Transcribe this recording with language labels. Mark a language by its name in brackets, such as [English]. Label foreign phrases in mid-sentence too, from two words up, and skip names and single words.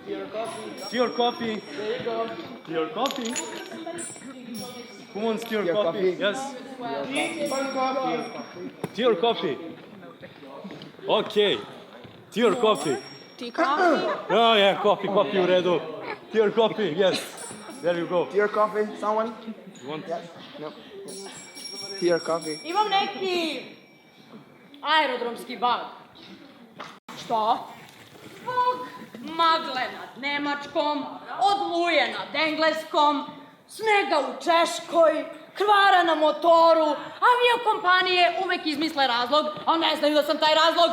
[English] Tea or coffee? There you go. Tea or coffee? Who wants tea or Tea or coffee? coffee? Yes. Tea or coffee? Okay. Tea or coffee? Tea, coffee? Oh yeah, coffee [Serbian] u redu. [English] Tea or coffee? Yes. There you go. Tea or coffee? Someone? You want? Yes? No? Yes. Tea or coffee? [Serbian] Imam neki aerodromski bag. Što? Zbog magle nad Nemačkom, odluje nad Engleskom, snega u Češkoj, kvara na motoru, aviokompanije uvek izmisle razlog, a ne znaju da sam taj razlog.